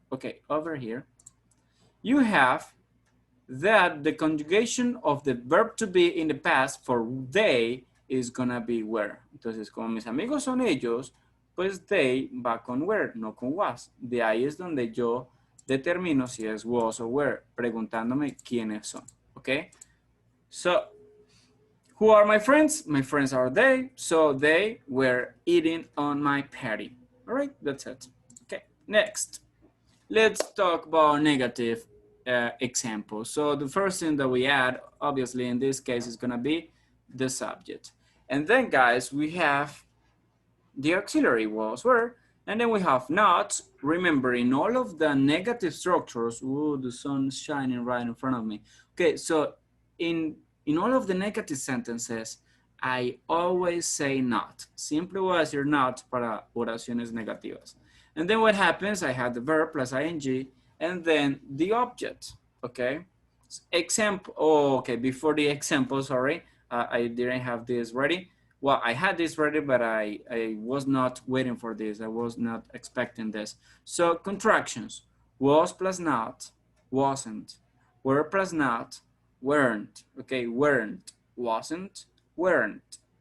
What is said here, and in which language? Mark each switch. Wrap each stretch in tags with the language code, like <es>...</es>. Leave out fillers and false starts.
<en>Okay, over here, you have that the conjugation of the verb to be in the past for they is gonna be were.</en> <es>Entonces, como mis amigos son ellos, pues they va con were, no con was. De ahí es donde yo determino si es was o were, preguntándome quiénes son, okay?</es> <en>So, who are my friends? My friends are they, so they were eating on my party. All right, that's it. Okay, next. Let's talk about negative examples. So the first thing that we add, obviously in this case, is gonna be the subject. And then guys, we have the auxiliary was, were, and then we have not. Remember, in all of the negative structures, ooh, the sun's shining right in front of me. Okay, so in all of the negative sentences, I always say not.</en> <es>Siempre voy a decir not para oraciones negativas.</es> <en>And then what happens, I have the verb plus ing, and then the object, okay? Example, oh, okay, before the example, sorry, I didn't have this ready. Well, I had this ready, but I was not waiting for this. I was not expecting this. So contractions, was plus not, wasn't, were plus not, weren't, okay, weren't, wasn't, weren't.</en>